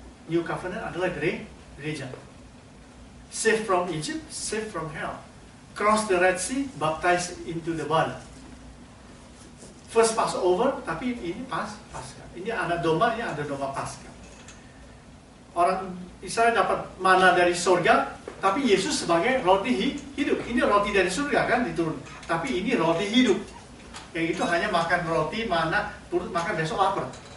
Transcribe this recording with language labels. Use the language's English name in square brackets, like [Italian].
[Indonesian] New Covenant adalah gereja. [English] Saved from Egypt, saved from hell. Cross the Red Sea, baptized into the blood. First Passover, [Indonesian] tapi ini Paskah. Ini anak domba, ini ada domba Paskah. Orang Israel dapat mana dari surga, tapi Yesus sebagai roti hidup. Ini roti dari surga kan diturun. Tapi ini roti hidup. Yang itu hanya makan roti, mana, turut makan besok lapar.